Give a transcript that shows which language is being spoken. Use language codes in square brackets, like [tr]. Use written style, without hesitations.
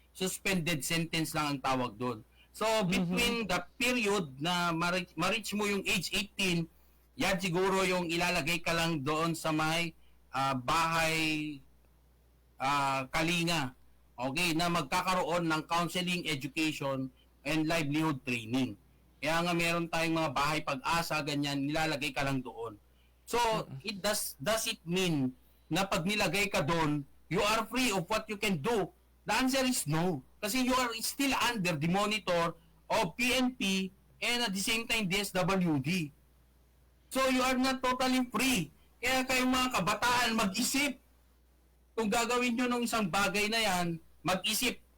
[en] suspended sentence [tl] lang ang tawag doon. So, between the period na ma-reach mo yung age 18, yan siguro yung ilalagay ka lang doon sa may bahay kalinga. Okay, na magkakaroon ng counseling, education, and livelihood training. Kaya nga meron tayong mga bahay pag-asa, ganyan, nilalagay ka lang doon. [en] So, it does it mean [tl] na pag nilagay ka doon, [en] you are free of what you can do? The answer is no. [tl] Kasi [en] you are still under the monitor of PNP and at the same time DSWD. So, you are not totally free. [tl] Kaya kayong mga kabataan, mag-isip. Kung gagawin nyo ng isang bagay na yan, mag-isip.